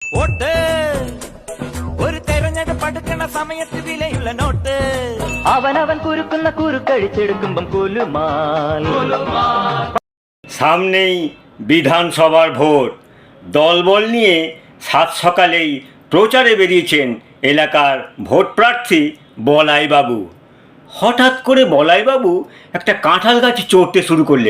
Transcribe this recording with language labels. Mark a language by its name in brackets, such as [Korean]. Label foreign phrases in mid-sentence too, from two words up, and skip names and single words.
[Malayalam] വോട്ട് ഒരു തെരഞ്ഞെടുപ്പെടുക്കണ സമയത്ത് വിലയുള്ള നോട്ട് അവനവൻ കുരുക്കുന്ന കുരുക്കഴിച്ചെടുക്കുമ്പം കുലുമാൽ। [Bangla] সামনেই বিধানসভার ভোট, দলবল নিয়ে সাত সকালেই প্রচারে বেরিয়েছেন এলাকার ভোট প্রার্থী বলাইবাবু। হঠাৎ করে বলাইবাবু একটা কাঁঠাল গাছে চড়তে শুরু করলেন।